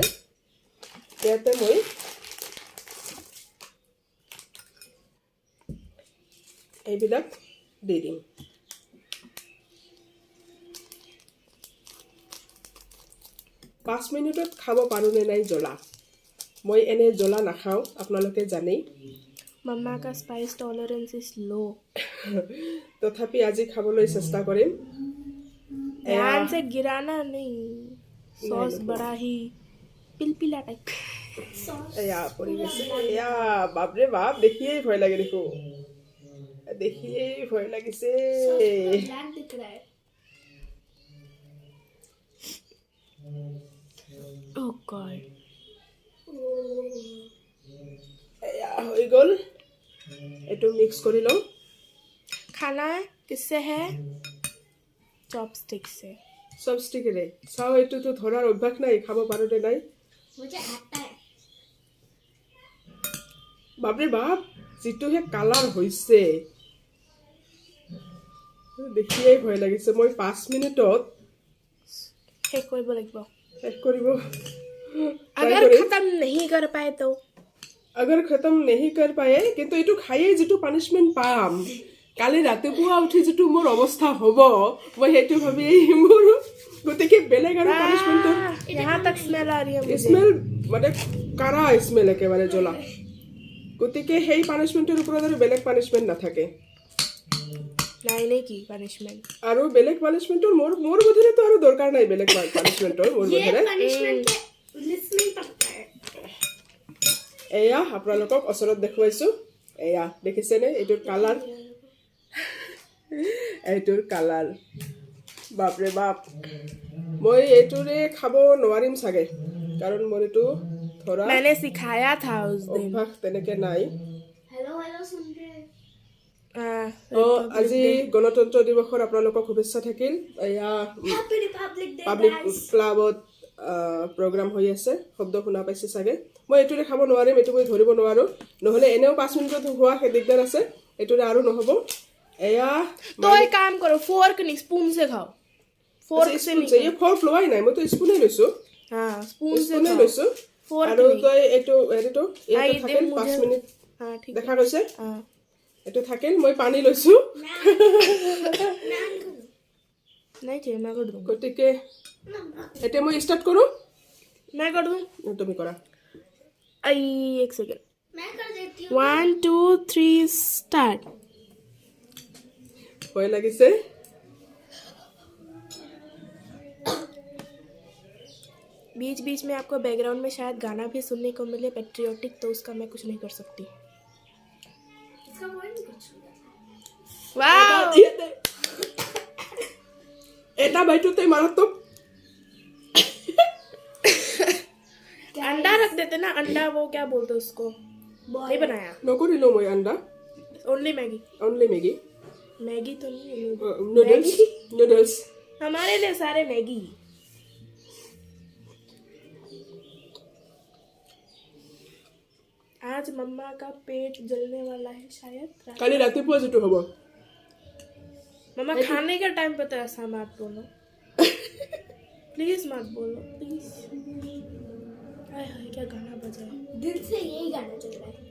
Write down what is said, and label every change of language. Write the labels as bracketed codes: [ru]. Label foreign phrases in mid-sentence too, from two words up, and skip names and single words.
[as] ইয়াতে মই এইবিলাক দি দিম। পাঁচ মিনিটত খাব পাৰোঁনে নাই জ্বলা। মই এনে জ্বলা নাখাওঁ, আপোনালোকে জানেই। [hi] मम्मा का [en] spice tolerance is low. [as] তথাপি আজি খাবলৈ চেষ্টা কৰিম। [hi] ध्यान से गिराना नहीं, सॉस बड़ा ही पिलपिला टाइप। [as] এয়া পৰি গৈছে। এয়া বাপৰে বাপ, দেখিয়েই ভয় লাগে দেখো। দেখিয়েই ভয় লাগিছে। [en] Oh God. [as] এয়া হৈ গ'ল। এইটো মিক্স কৰি লওঁ। [hi] खाना किससे है? चॉपस्टिक से। [as] চপষ্টিকেৰে চাওঁ। এইটোতো ধৰাৰ অভ্যাস নাই, খাব পাৰোঁনে নাই। বাপৰে বাপ, যিটোহে কালাৰ হৈছে দেখিয়েই ভয় লাগিছে। মই 5 মিনিটত শেষ কৰিব লাগিব। শেষ কৰিব [hi] अगर खत्म नहीं कर पाए तो अगर खत्म नहीं कर पाए, [as] কিন্তু এইটো খায়েই যিটো পানিছমেণ্ট পাম, কালি ৰাতিপুৱা উঠি যিটো মোৰ অৱস্থা হ'ব, মই সেইটো ভাবিয়েই মোৰ গতিকে বেলেগ আৰু পানিছমেণ্টৰ [hi] यहाँ तक स्मेल आ रही है मुझे। [as] স্মেল মানে কাৰা স্মেল একেবাৰে জ্বলা। গতিকে সেই পানিছমেণ্টৰ ওপৰত আৰু বেলেগ পানিছমেণ্ট নাথাকে। [hi] लाइने की पनिशमेंट। [as] আৰু বেলেগ পানিছমেণ্টৰ মোৰ বোধেৰেতো আৰু দৰকাৰ নাই। বেলেগ পানিছমেণ্টৰ মোৰ বোধেৰে এয়া আপোনালোকক ওচৰত দেখুৱাইছোঁ। এয়া দেখিছেনে এইটোৰ কালাৰ। এইটোৰ কালাৰ বাপৰে বাপ। মই এইটোৰে খাব নোৱাৰিম চাগে, কাৰণ মোৰ এইটো ধৰা [hi] मैंने सिखाया था उस दिन। [as] অভ্যাস তেনেকৈ নাই। [hi] हेलो सुन रहे हैं? [as] আজি গণতন্ত্ৰ দিৱসৰ আপোনালোকক শুভেচ্ছা থাকিল। এয়া [en] happy republic day [as] পাব্লিক [hi] गाइस। [as] ক্লাবত প্ৰগ্ৰাম হৈ আছে। শব্দ শুনা পাইছে চাগে। মই এইটোৰে খাব নোৱাৰিম, এইটো মই ধৰিব নোৱাৰোঁ। নহ'লে এনেও 5 মিনিটত হোৱা দিগদাৰ আছে, এইটোৰে আৰু নহ'ব। এয়া [hi] तो एक काम करो, फोर्क नहीं स्पून से खाओ। फोर्क से [as] স্পুন [hi] नहीं। [as] ফৰ্ক লোৱাই নাই, মইতো স্পুনেই লৈছোঁ। [hi] हाँ स्पून से [as] স্পুনেই [hi] खाओ। [as] লৈছোঁ। [hi] फोर्क [as] আৰু [hi] नहीं। [as] তই এইটো হেৰিটো ইয়াতে [hi] आई [as] থাকিল [hi] दे 5 मुझे। [as] মিনিট [hi] हाँ ठीक है। [as] দেখা গৈছে। [hi] हाँ [as] এইটো থাকিল। মই পানী লৈছোঁ। [hi] नहीं चाहिए, मैं कर दूंगा। [as] গতিকে এতিয়া মই ষ্টাৰ্ট কৰোঁ। [hi] मैं कर दूं। [as] তুমি কৰা। [hi] आई एक सेकेंड। मैं कर देती हूँ। 1 2 3 स्टार्ट। [as] ভয় লাগিছে। [hi] बीच बीच में आपको बैकग्राउंड में शायद गाना भी सुनने को मिले पेट्रियोटिक, तो उसका मैं कुछ नहीं कर सकती। इसका वर्ड नहीं कुछ होगा। वाओ। [as] এটা বাইটোতে মাৰাত্মক। [hi] अंडा रख देते ना, अंडा वो क्या बोलते हैं उसको, नहीं बनाया। [as] নকৰিলোঁ মই আণ্ডা। [hi] ओनली मैगी। [as] অনলি মেগী। [hi] मैगी तो नहीं है। [as] নুডলছ নুডলছ। [hi] हमारे लिए सारे मैगी। आज मम्मा का पेट जलने वाला है शायद। [as] কালি ৰাতিপুৱা যিটো হ'ব। [hi] मम्मा खाने का टाइम पता है, ऐसा मत बोलो प्लीज, मत बोलो प्लीज। हाय हाय क्या गाना बजा है। दिन से यही गाना चल रहा है।